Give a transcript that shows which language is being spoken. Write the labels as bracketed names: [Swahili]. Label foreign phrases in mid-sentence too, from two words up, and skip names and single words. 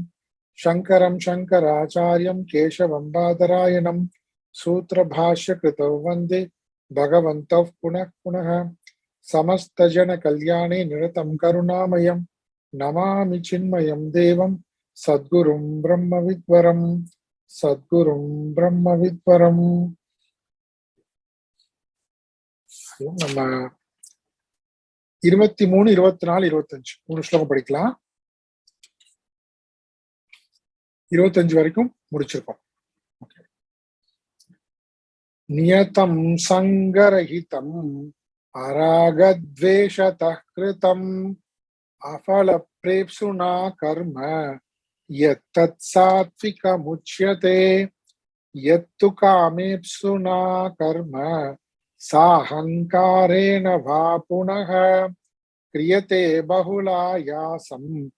[Sanskrit] शङ्करं शङ्कराचार्यं केशवं बादरायणं सूत्रभाष्यकृतौ वन्दे भगवन्तौ पुनः पुनः। समस्तजनकल्याणे निरतं करुणामयं नमामि चिन्मयं देवं सद्गुरुं ब्रह्मविद्वरं। सद्गुरुं ब्रह्मविद्वरं. [Tamil] நம்ம 23, 24, 25 3 ஸ்லோகம் படிக்கலாம். 25 வரைக்கும் முடிச்சிருக்கோம். [Sanskrit] नियतं सङ्गरहितम् अरागद्वेषतः कृतम् अफल प्रेप्सुना कर्म यत्तत् सात्विकमुच्यते यत्तु कामेप्सुना कर्म साहङ्कारेण वा पुनः क्रियते बहुलायासम्